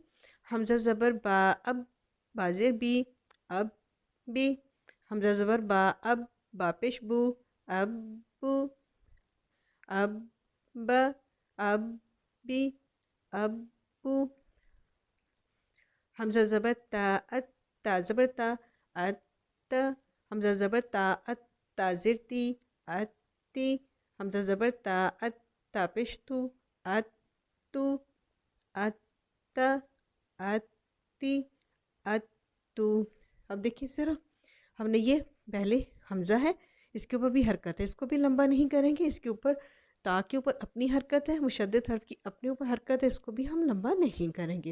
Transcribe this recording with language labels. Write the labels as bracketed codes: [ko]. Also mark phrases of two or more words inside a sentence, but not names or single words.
[ur] ہمزہ زبر با، اب بازیر بی، اب بی. ہمزہ زبر با، اب با پیش بو، اب بو، اب ب، اب بی، اب بو. ہمزہ زبر تا، ات تا زبر تا، ات ت. ہمزہ زبر تا، ات تازیر تی، اتی. ہمزہ زبر تا، ات تا پیش تو، اتو، ات, اتی، اتو. اب دیکھیے، صرف ہم نے یہ پہلے ہمزہ ہے، اس کے اوپر بھی حرکت ہے، اس کو بھی لمبا نہیں کریں گے. اس کے اوپر تا کے اوپر اپنی حرکت ہے، مشدد حرف کی اپنے اوپر حرکت ہے، اس کو بھی ہم لمبا نہیں کریں گے.